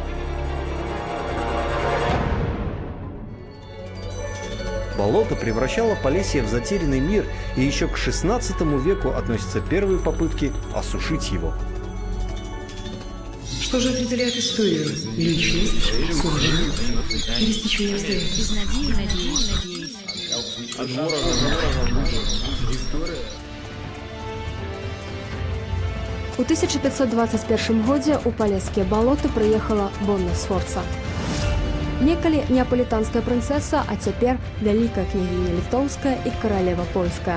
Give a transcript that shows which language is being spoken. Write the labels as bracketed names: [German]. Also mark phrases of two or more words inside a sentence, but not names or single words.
[Russian] Болото превращало Полесье в затерянный мир, и еще к XVI веку относятся первые попытки осушить его. Что же определяет историю? Личность, судьба или стечение обстоятельств? [Belarusian] У 1521 годзе у палескія балоты прыехала Бонна Сфорца. Некалі неаполітанская прынцэса, а цяпер вялікая княгіня літоўская і каралева польская.